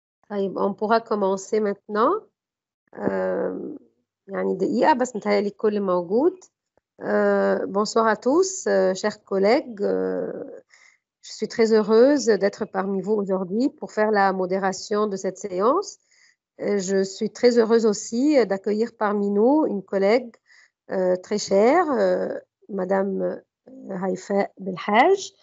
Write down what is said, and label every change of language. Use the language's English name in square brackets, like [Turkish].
[French] On pourra commencer maintenant. [Arabic] يعني دقيقة بس متهيألي الكل موجود. [French] Bonsoir à tous, chers collègues. Je suis très heureuse d'être parmi vous aujourd'hui pour faire la modération de cette séance. Je suis très heureuse aussi d'accueillir parmi nous une collègue très chère, Madame Haifa Belhaj.